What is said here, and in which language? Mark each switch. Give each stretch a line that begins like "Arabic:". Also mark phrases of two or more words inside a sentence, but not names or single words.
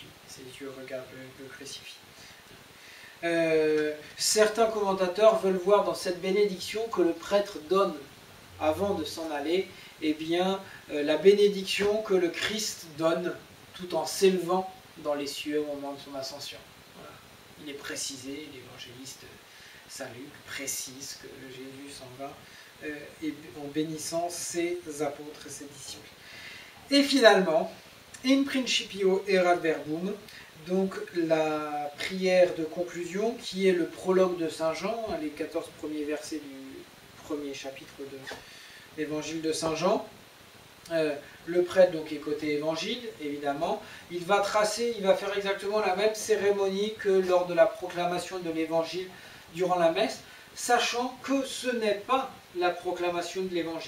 French: Ses yeux regardent le crucifix. Certains commentateurs veulent voir dans cette bénédiction que le prêtre donne avant de s'en aller, eh bien, la bénédiction que le Christ donne tout en s'élevant dans les cieux au moment de son ascension. Voilà. Il est précisé, l'évangéliste Saint Luc précise que Jésus s'en va en bénissant ses apôtres et ses disciples. Et finalement,
Latin: in principio erat verbum,
French: donc la prière de conclusion qui est le prologue de Saint Jean, les 14 premiers versets du premier chapitre de l'évangile de Saint Jean. Le prêtre donc est côté évangile, évidemment. Il va faire exactement la même cérémonie que lors de la proclamation de l'évangile durant la messe, sachant que ce n'est pas la proclamation de l'évangile.